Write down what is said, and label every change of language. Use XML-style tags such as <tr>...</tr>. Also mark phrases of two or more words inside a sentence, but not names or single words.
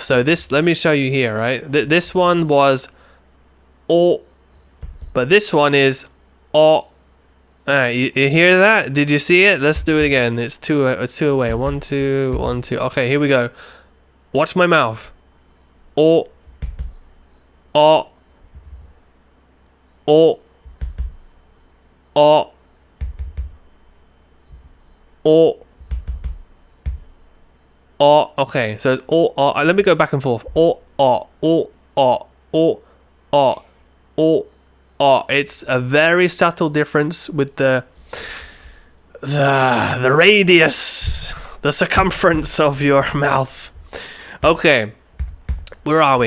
<en>So this, let me show you here, right? This one was o, but this one is o. You hear that? Did you see it? Let's do it again. It's two away. 1, 2, 1, 2. Okay, here we go. Watch my mouth. O, o, o, o, o. O. Okay, so it's o, o. Let me go back and forth. O, o, o, o, o, o, o, o. It's a very subtle difference with the radius, the circumference of your mouth. Okay, where are we?</en>